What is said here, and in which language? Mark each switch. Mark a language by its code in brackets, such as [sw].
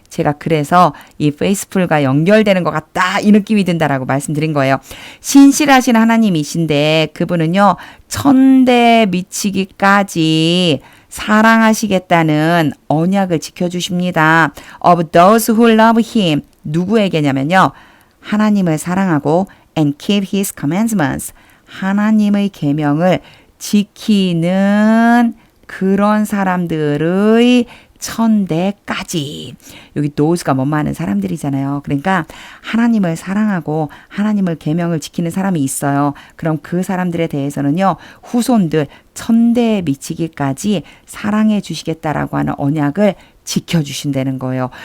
[ko] 제가 그래서 이 페이스풀과 연결되는 것 같다 이 느낌이 든다라고 말씀드린 거예요. 신실하신 하나님이신데 그분은요 1000대 미치기까지 사랑하시겠다는 언약을 지켜주십니다. [en] Of those who love him. [ko] 누구에게냐면요. 하나님을 사랑하고 [en] and keep his commandments. [ko] 하나님의 계명을 지키는 그런 사람들의 1000대까지. 여기 those가 뭐 많은 사람들이잖아요. 그러니까 하나님을 사랑하고 하나님을 계명을 지키는 사람이 있어요. 그럼 그 사람들에 대해서는요. 후손들 1000대에 미치기까지 사랑해 주시겠다라고 하는 언약을 지켜주신다는 거예요.